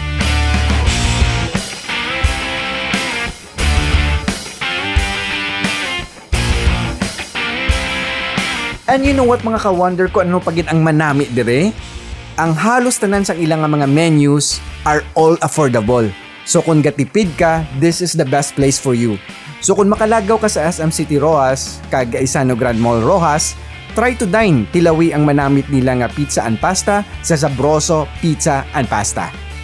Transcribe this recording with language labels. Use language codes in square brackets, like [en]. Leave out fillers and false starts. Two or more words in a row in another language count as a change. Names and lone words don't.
[en] And you know what [hil] mga ka-wonder ko, ano pagit ang manamit dire? Ang halos tanan sang ilang nga mga menus [en] are all affordable. [hil] So kung gatipid ka, [en] this is the best place for you. [hil] So kung makalagaw ka sa SM City Rojas, kag Isano Grand Mall Rojas, [en] try to dine [hil] tilawi ang manamit nila nga [en] pizza and pasta [hil] sa Sabroso Pizza and Pasta.